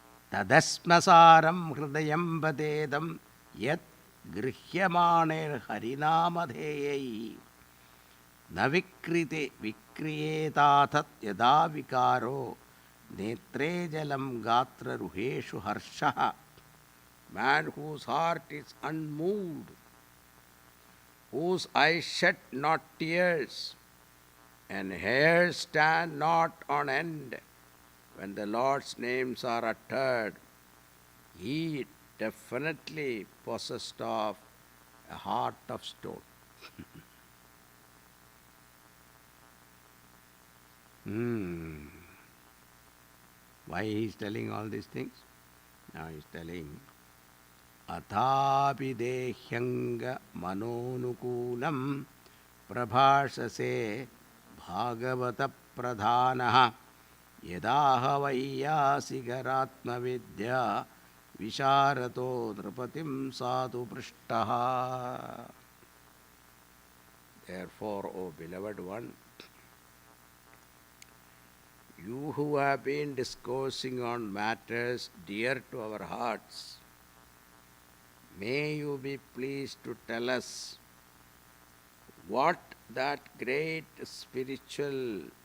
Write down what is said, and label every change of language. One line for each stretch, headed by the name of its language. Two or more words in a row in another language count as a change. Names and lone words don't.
Sanskrit: Tadasmasaram hridayam vadedam yat grihyamaner harinamadheyai navikrite vikriyetathat yada vikaro netre jalam gatra ruheshu harshaha.
English: Man whose heart is unmoved, whose eyes shed not tears, and hairs stand not on end when the Lord's names are uttered, he definitely possessed of a heart of stone. Why he is telling all these things? Now he is telling
Sanskrit: Athapi dehyanga manonukulam prabhashase bhagavata pradhanaha yadaha vayyasigaratma vidya visharato nrupatim sadhu prishtaha.
English: Therefore, O beloved one, you who have been discoursing on matters dear to our hearts, may you be pleased to tell us what that great spiritual